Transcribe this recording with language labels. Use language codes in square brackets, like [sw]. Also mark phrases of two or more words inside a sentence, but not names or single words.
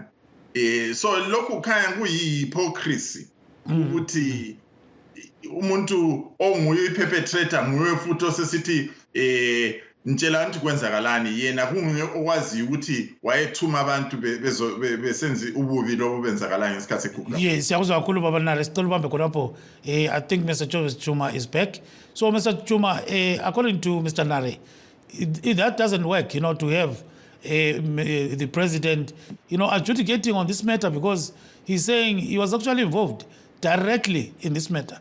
[nd] So lokhu khaya kuyihypocrisy ukuthi umuntu onguye iperpetrator nguye futhi osesithi ntshela ukuthi kwenzakalani, yena kunguye okwazi ukuthi wayethuma abantu besenze ububi lobo benzakalani ngesikhathi seGugurawundi. Yes, siyakuzwa kakhulu baba Nare, sicela ubambe khonapho. [en] I think Mr. Chuma is back. So Mr. Chuma, according to Mr. Nare, that doesn't work, to have the president, adjudicating on this matter, because he's saying he was actually involved directly in this matter.